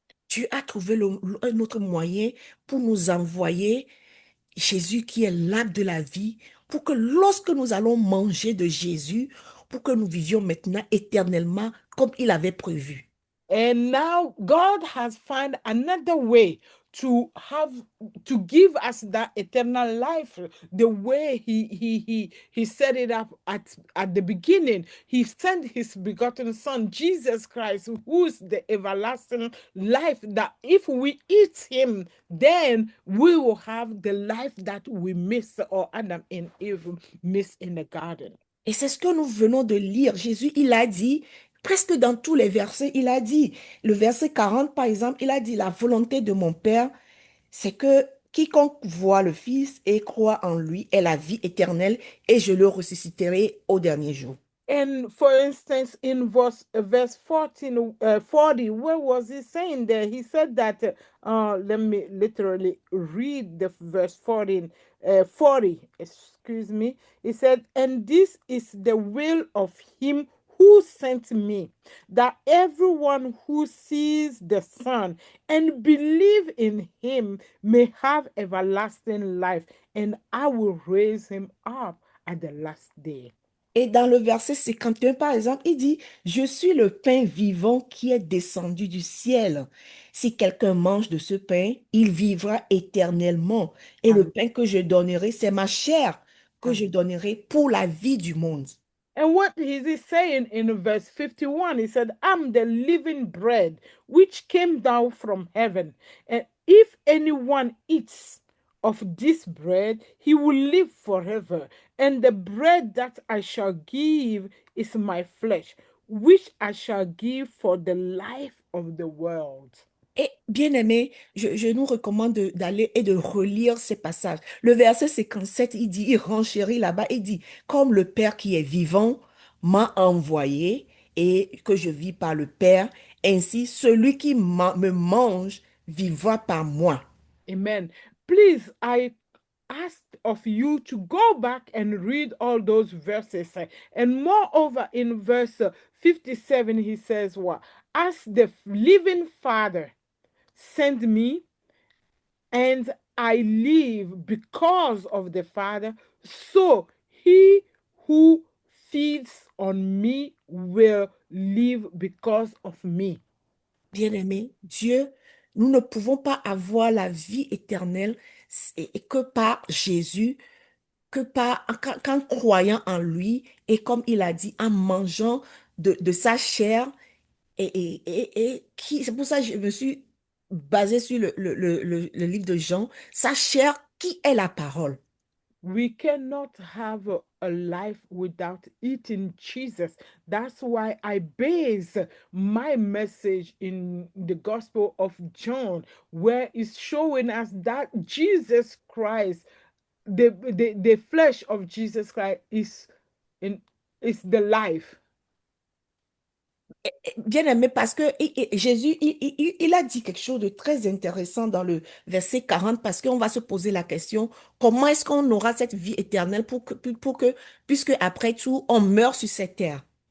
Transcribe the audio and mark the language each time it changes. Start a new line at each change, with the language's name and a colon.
French: Dieu a trouvé un autre moyen pour nous envoyer Jésus qui est l'arbre de la vie, pour que lorsque nous allons manger de Jésus, pour que nous vivions maintenant éternellement comme il avait prévu.
English: And now God has found another way to give us that eternal life the way he set it up at the beginning. He sent his begotten son Jesus Christ, who's the everlasting life, that if we eat him, then we will have the life that we miss, or Adam and Eve missed in the garden.
French: Et c'est ce que nous venons de lire. Jésus, il a dit, presque dans tous les versets, il a dit, le verset 40 par exemple, il a dit, la volonté de mon Père, c'est que quiconque voit le Fils et croit en lui ait la vie éternelle, et je le ressusciterai au dernier jour.
English: And for instance, in verse 40, where was he saying there? He said that, let me literally read the verse 40, excuse me. He said, and this is the will of him who sent me, that everyone who sees the Son and believe in him may have everlasting life, and I will raise him up at the last day.
French: Et dans le verset 51, par exemple, il dit, je suis le pain vivant qui est descendu du ciel. Si quelqu'un mange de ce pain, il vivra éternellement. Et le Amen. pain que je donnerai, c'est ma chair que je Amen. donnerai pour la vie du monde.
English: And what is he saying in verse 51? He said, I'm the living bread which came down from heaven. And if anyone eats of this bread, he will live forever. And the bread that I shall give is my flesh, which I shall give for the life of the world.
French: Et bien aimé, je nous recommande d'aller et de relire ces passages. Le verset 57, il dit, il renchérit là-bas, il dit, comme le Père qui est vivant m'a envoyé et que je vis par le Père, ainsi celui qui me mange vivra par moi. Amen.
English: Please, I ask of you to go back and read all those verses. And moreover, in verse 57, he says, what? As the living Father sent me, and I live because of the Father, so he who feeds on me will live because of me.
French: Bien-aimé, Dieu, nous ne pouvons pas avoir la vie éternelle et que par Jésus, que par, qu'en croyant en lui et comme il a dit, en mangeant de sa chair c'est pour ça que je me suis basée sur le livre de Jean, sa chair qui est la parole.
English: We cannot have a life without eating Jesus. That's why I base my message in the Gospel of John, where it's showing us that Jesus Christ, the flesh of Jesus Christ in is the life.
French: Bien aimé, parce que Jésus, il a dit quelque chose de très intéressant dans le verset 40, parce qu'on va se poser la question, comment est-ce qu'on aura cette vie éternelle puisque après tout, on meurt sur cette terre.